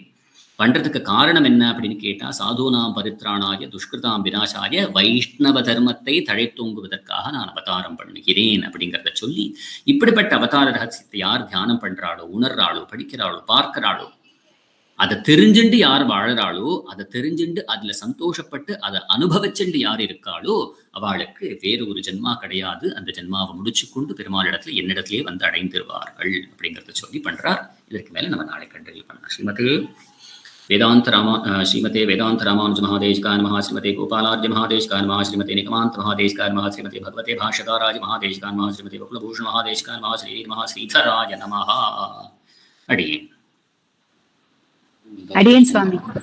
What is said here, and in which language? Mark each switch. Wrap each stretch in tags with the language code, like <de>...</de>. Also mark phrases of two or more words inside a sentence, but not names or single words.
<ta>பண்றதுக்கு காரணம் என்ன அப்படின்னு கேட்டா</ta> <sa>साधूनां परित्राणाय दुष्कृतां विनाशाय</sa> <ta>வைஷ்ணவ தர்மத்தை தழைத்தோங்குவதற்காக நான் அவதாரம் பண்ணுகிறேன் அப்படிங்கிறத சொல்லி, இப்படிப்பட்ட அவதார ரகசியத்தை யார் தியானம் பண்றாளோ, உணர்றாளோ, படிக்கிறாளோ, பார்க்கிறாளோ, அதை தெரிஞ்சுண்டு யார் வாழறாளோ, அதை தெரிஞ்சுண்டு அதுல சந்தோஷப்பட்டு அதை அனுபவிச்சுண்டு யார் இருக்காளோ அவளுக்கு வேறு ஒரு ஜென்மா கிடையாது. அந்த ஜென்மாவை முடிச்சு கொண்டு பெருமாளிடத்துல என்னிடத்திலே அடைந்துருவார்கள் அப்படிங்கிறத சொல்லி பண்றார். இதற்கு மேல நம்ம நாளை கண்டினியூ பண்ணலாம்.</ta> <sa>श्रीमते वेदांत रामानुज महादेशिकाय नमः, श्रीमते गोपालार्य महादेशिकाय नमः, श्रीमते निगमांत महादेशिकाय नमः, श्रीमते भगवते भाष्यकाराय महादेशिकाय नमः, श्रीमते वकुलभूषण महादेशिकाय नमः, श्री नमः श्रीधराय नमः.</sa> <ta>அடியேன் ஸ்வாமி</ta>